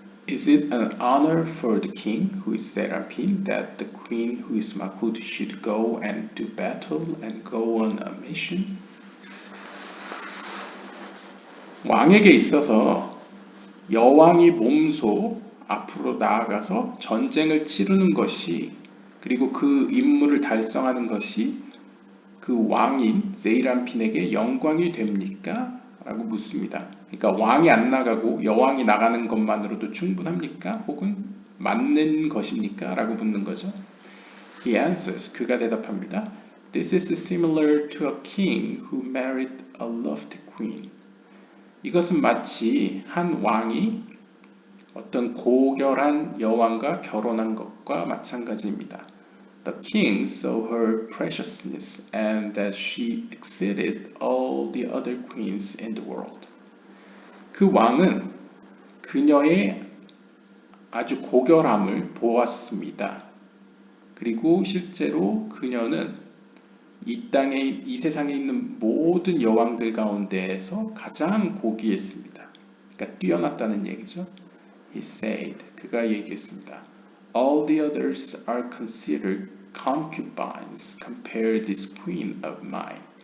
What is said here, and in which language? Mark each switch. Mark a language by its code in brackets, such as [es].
[en] Is it an honor for the king who is Seraphim that the queen who is Mahut should go and do battle and go on a mission? [ko] 왕에게 있어서 여왕이 몸소 앞으로 나아가서 전쟁을 치르는 것이 그리고 그 임무를 달성하는 것이 그 왕인 제이란핀에게 영광이 됩니까? 라고 묻습니다. 그러니까 왕이 안 나가고 여왕이 나가는 것만으로도 충분합니까? 혹은 맞는 것입니까? 라고 묻는 거죠. [en] He answers, [ko] 그가 대답합니다. [en] This is similar to a king who married a loved queen. [ko] 이것은 마치 한 왕이 어떤 고결한 여왕과 결혼한 것과 마찬가지입니다. [en] The king saw her preciousness and that she exceeded all the other queens in the world. [ko] 그 왕은 그녀의 아주 고결함을 보았습니다. 그리고 실제로 그녀는 이 세상에 있는 모든 여왕들 가운데에서 가장 고귀했습니다. 그러니까 뛰어났다는 얘기죠. [en] He said, [ko] 그가 얘기했습니다. [en] All the others are considered concubines compared this queen of mine.